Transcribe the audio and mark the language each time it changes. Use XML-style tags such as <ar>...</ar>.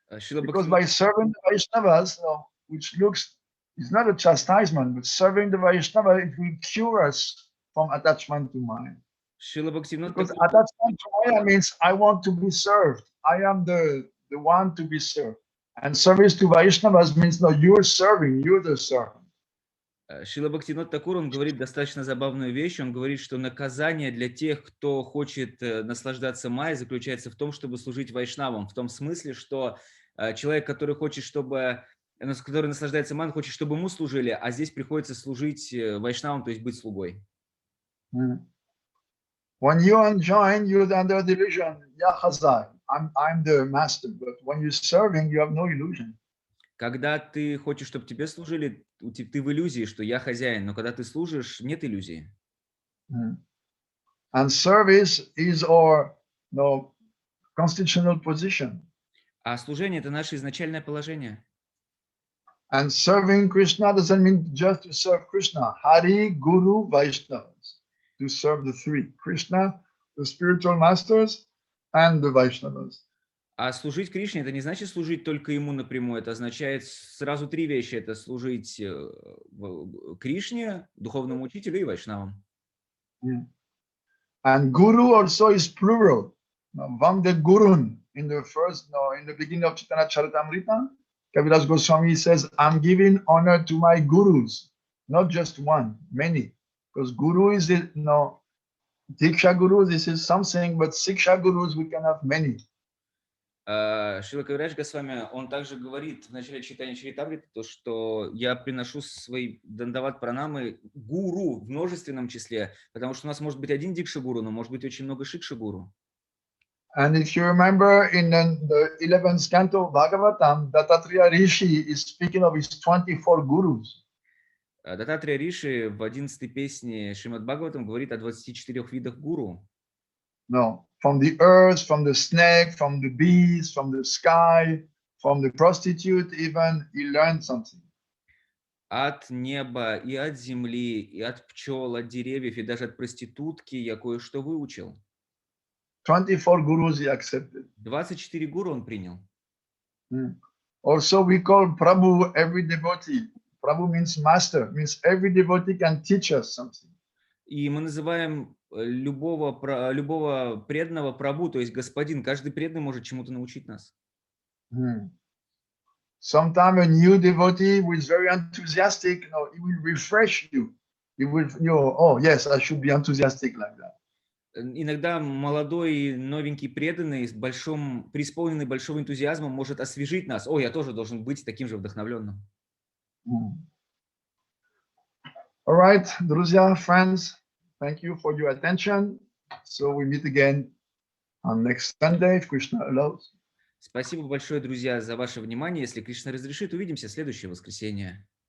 <en>Because by serving the Vaishnavas, which is not a chastisement, but serving the Vaishnava, it will cure us from attachment to Maya. Because attachment to Maya means I want to be served. I am the one to be served. And service to Vaishnavas means no, you're serving, you're the servant.</en> <ru>Шрила Бхактивинода Тхакур, он говорит достаточно забавную вещь. Он говорит, что наказание для тех, кто хочет наслаждаться майей, заключается в том, чтобы служить вайшнавам. В том смысле, что человек, который наслаждается майей, хочет, чтобы ему служили, а здесь приходится служить вайшнавам, то есть быть слугой.</ru> <en>When you enjoin, you're under delusion. Yahazai, I'm the master. But when you're serving, you have no illusion.</en> <ru>Когда ты хочешь, чтобы тебе служили, ты в иллюзии, что я хозяин, но когда ты служишь, нет иллюзии.</ru> <en>And service is our constitutional position.</en> <ru>А служение – это наше изначальное положение.</ru> <en>And serving Krishna doesn't mean just to serve Krishna. Hari, Guru, Vaishnavas. To serve the three. Krishna, the spiritual masters, and the Vaishnavas.</en> <ru>А служить Кришне – это не значит служить только ему напрямую. Это означает сразу три вещи. Это служить Кришне, духовному учителю и вайшнавам.</ru> <en>And Guru also is plural. Vamde Gurun. In the beginning of Chaitanya Charitamrita, Kaviraj Goswami says, I'm giving honor to my gurus. Not just one, many. Because Guru is, Diksha Guru, this is something, but Siksha Gurus, we can have many.</en> <ru>Шрила Кавирадж Госвами, он также говорит в начале читания Чаритамриты, то, что я приношу свои дандават пранамы гуру в множественном числе, потому что у нас может быть один дикша гуру, но может быть очень много шикша гуру.</ru> <en>And if you remember in the 11th canto of Bhagavatam, Dattatreya Rishi is speaking of his 24 gurus.</en> <ru>Даттатрия Риши в 11-й песне Шримад Бхагаватам говорит о 24 видах гуру.</ru> <en>No, from the earth, from the snake, from the bees, from the sky, from the prostitute, even he learned something.</en> <ru>От неба, и от земли, и от пчел, от деревьев, и даже от проститутки я кое-что выучил.</ru> <en>24 gurus he accepted.</en> <ru>24 гуру он принял.</ru> <en>Also we call Prabhu every devotee. Prabhu means master, means every devotee can teach us something.</en> <ru>И мы называем любого преданного Прабху, то есть господин. Каждый преданный может чему-то научить нас.</ru> <en>Sometimes a new devotee who is very enthusiastic, he will refresh you. He will, oh yes, I should be enthusiastic like that.</en> <ru>Иногда молодой, новенький преданный, преисполненный большого энтузиазма может освежить нас. О, я тоже должен быть таким же вдохновленным.</ru> <en>All right,</en> <ru>друзья,</ru> <en>friends, thank you for your attention. So we meet again on next Sunday, if Krishna allows.</en> <ru>Спасибо большое, друзья, за ваше внимание. Если Кришна разрешит, увидимся в следующее воскресенье.</ru>